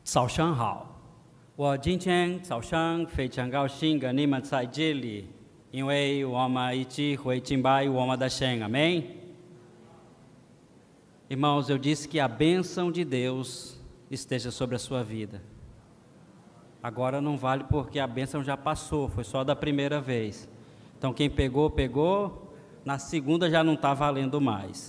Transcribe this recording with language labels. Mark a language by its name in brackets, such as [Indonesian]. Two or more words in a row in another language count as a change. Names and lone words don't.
[Chinese] 早上好，我今天早上非常高兴跟你们在这里，因为我们一起会敬拜我们的神，amém? [Portuguese] Irmãos, eu disse que a bênção de Deus esteja sobre a sua vida. Agora não vale porque a bênção já passou, foi só da primeira vez. Então quem pegou, pegou, na segunda já não está valendo mais.